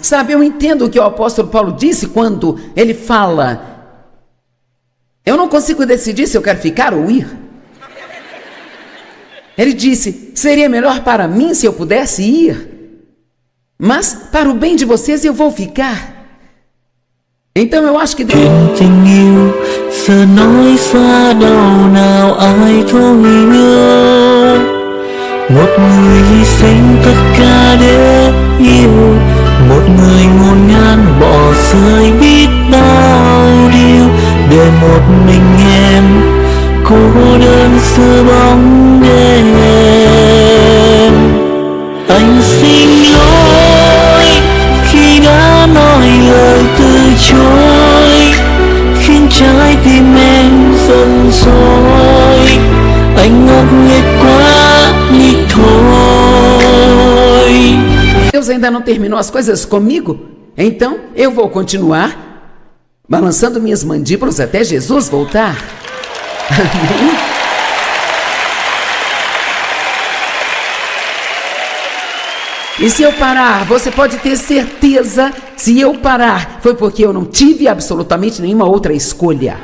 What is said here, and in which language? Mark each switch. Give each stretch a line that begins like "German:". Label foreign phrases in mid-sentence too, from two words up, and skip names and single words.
Portuguese: Sabe, eu entendo o que o apóstolo Paulo disse quando ele fala: eu não consigo decidir se eu quero ficar ou ir. Ele disse: seria melhor para mim se eu pudesse ir, mas para o bem de vocês eu vou ficar. Então eu acho que
Vietnamese: tình yêu giờ nói xa đâu nào ai thấu hiểu, một người hy sinh tất cả để yêu, một người ngổn ngang bỏ rơi biết bao điều để một mình em cô đơn giữa bóng đêm. Anh xin lỗi khi đã nói lời từ chối, khiến trái tim em giận dỗi. Anh ngốc nghếch quá đi thôi.
Portuguese: Deus ainda não terminou as coisas comigo, então eu vou continuar balançando minhas mandíbulas até Jesus voltar. Amém? E se eu parar, você pode ter certeza, se eu parar, foi porque eu não tive absolutamente nenhuma outra escolha.